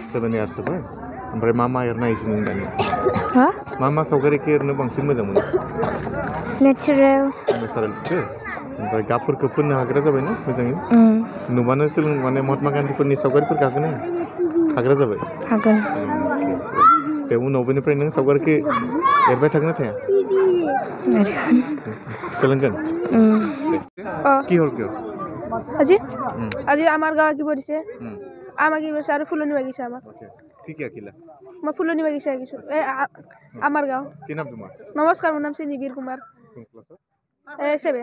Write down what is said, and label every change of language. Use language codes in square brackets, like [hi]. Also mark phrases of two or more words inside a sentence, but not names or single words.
[brx] जाबाय ओमफ्राय मा एरनो हायोसै नों दानिया मा सावगारिखौ एरनो बांसिन मोजां मोनो नेचारेलखौ ओमफ्राय गाबफोरखौ फोननो हाग्रा जाबायना मोजाङै नुबानो माने महात्मा गान्धीफोरनि सावगारिफोरखौ हाग्रा जाबाय बे उनाव बेनिफ्राय नों सावगारिखौ एरबाय थागोन ना थाया सोलोंगोन কিহৰ [as] আজি আমাৰ গাঁও আঁকিব দিছে আঁকিব দিছে আৰু ফুলনি বাগিচা আমাক কি আঁকিলা মই ফুলনি বাগিচা আঁকিছোঁ আমাৰ গাঁও কি নাম তোমাৰ নমস্কাৰ মোৰ নাম শ্ৰী নিবিৰ কুমাৰ 7